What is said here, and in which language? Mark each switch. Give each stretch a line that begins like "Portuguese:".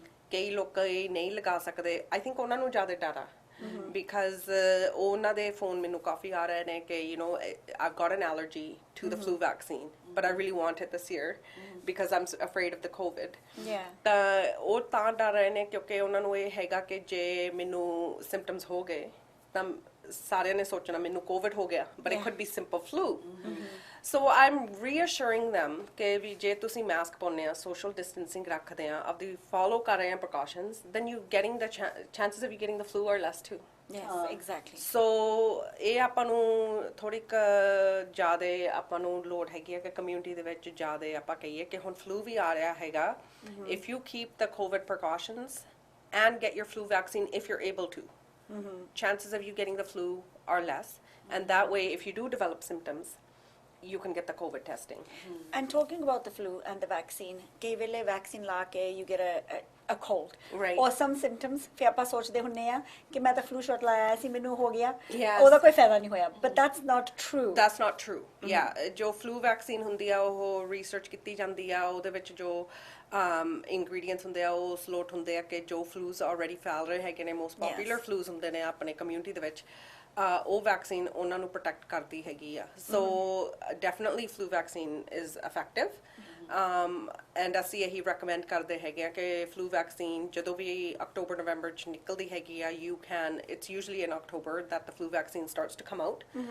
Punjabi: ਕਈ ਲੋਕ ਨਹੀਂ ਲਗਾ ਸਕਦੇ
English: I think
Punjabi: ਉਹਨਾਂ ਨੂੰ ਜ਼ਿਆਦਾ ਡਰ ਆ
English: because
Punjabi: ਉਹਨਾਂ ਦੇ ਫੋਨ ਮੈਨੂੰ ਕਾਫੀ ਆ ਰਹੇ ਨੇ ਕਿ
English: I've got an allergy to the flu vaccine but I really want it this year because I'm afraid of the COVID
Punjabi: ਤਾਂ ਉਹ ਤਾਂ ਡਰ ਰਹੇ ਨੇ ਕਿਉਂਕਿ ਉਹਨਾਂ ਨੂੰ ਇਹ ਹੈਗਾ ਕਿ ਜੇ ਮੈਨੂੰ symptoms ਹੋ ਗਏ ਤਾਂ ਸਾਰਿਆਂ ਨੇ ਸੋਚਣਾ ਮੈਨੂੰ COVID ਹੋ ਗਿਆ
English: but it could be simple flu so I'm reassuring them
Punjabi: ਕਿ ਵੀ ਜੇ ਤੁਸੀਂ ਮਾਸਕ ਪਾਉਂਦੇ ਆ social distancing ਰੱਖਦੇ ਆ ਆਪਦੀ follow ਕਰ ਰਹੇ ਆ
English: precautions then you getting the chances of you getting the flu are less too yes exactly so
Punjabi: ਇਹ ਆਪਾਂ ਨੂੰ ਥੋੜੀ ਜ਼ਿਆਦਾ ਆਪਾਂ ਨੂੰ ਲੋੜ ਹੈਗੀ ਹੈ ਕਿ ਕਮਿਊਨਿਟੀ ਦੇ ਵਿੱਚ ਜ਼ਿਆਦਾ ਆਪਾਂ ਕਹੀਏ ਕਿ ਹੁਣ flu ਵੀ ਆ ਰਿਹਾ ਹੈਗਾ
English: if you keep the COVID precautions and get your flu vaccine if you're able to chances of you getting the flu are less and that way if you do develop symptoms you can get the COVID testing and talking about the flu and the vaccine
Punjabi: ਕਈ ਵੇਲੇ vaccine ਲਾ ਕੇ
English: you get a cold right or some symptoms
Punjabi: ਫਿਰ ਆਪਾਂ ਸੋਚਦੇ ਹੁੰਨੇ ਆ ਕਿ ਮੈਂ ਤਾਂ flu shot ਲਾਇਆ ਸੀ ਮੈਨੂੰ ਹੋ ਗਿਆ
English: Yes.
Punjabi: ਉਹਦਾ ਕੋਈ ਫਾਇਦਾ ਨਹੀਂ ਹੋਇਆ
English: but that's not true that's not true yeah
Punjabi: ਜੋ flu vaccine ਹੁੰਦੀ ਆ ਉਹ research ਕੀਤੀ ਜਾਂਦੀ ਆ ਉਹਦੇ ਵਿੱਚ ਜੋ ingredients ਹੁੰਦੇ ਆ ਉਹ slot ਹੁੰਦੇ ਆ ਕਿ ਜੋ flus already ਫੈਲ ਰਹੇ ਹੈਗੇ ਨੇ most popular flus ਹੁੰਦੇ ਨੇ ਆਪਣੇ community ਦੇ ਵਿੱਚ ਉਹ vaccine ਉਹਨਾਂ ਨੂੰ protect ਕਰਦੀ ਹੈਗੀ ਆ
English: so definitely flu vaccine is effective and
Punjabi: ਅਸੀਂ ਇਹੀ recommend ਕਰਦੇ ਹੈਗੇ ਆ ਕਿ flu vaccine ਜਦੋਂ ਵੀ October November ਚ ਨਿਕਲਦੀ ਹੈਗੀ ਆ
English: you can it's usually in October that the flu vaccine starts to come out